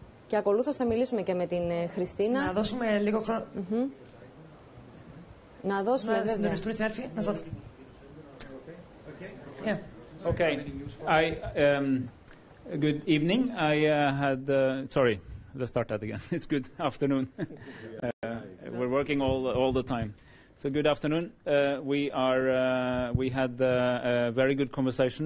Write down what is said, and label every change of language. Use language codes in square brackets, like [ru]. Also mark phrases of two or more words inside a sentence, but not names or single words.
[el] Και ακολούθως θα μιλήσουμε και με την Χριστίνα. Να δώσουμε λίγο χρόνο. Να δώσουμε, βέβαια. Συντονιστούν οι συνάδελφοι. Να σας... [en] Yeah. Okay. Good evening. I had... sorry, let's start that again. It's good afternoon. We're working all the time. So good afternoon. We had a very good conversation.